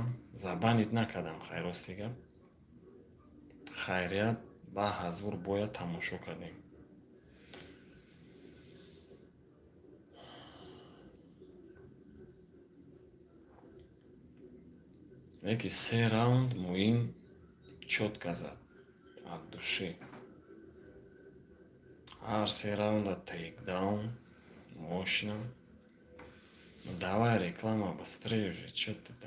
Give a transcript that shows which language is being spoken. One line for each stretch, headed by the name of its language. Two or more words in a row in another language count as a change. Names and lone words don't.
Tajik: Забанит накардам хайр рости гап. Хайрият ба ҳазур боя тамошо кардем. Яки 3 раунд Муин чётка зад.
Russian: От души.
Tajik: Ҳар 3 раунда тейкдаун.
Russian: Мощно. Давай реклама быстрее уже, чё ты там?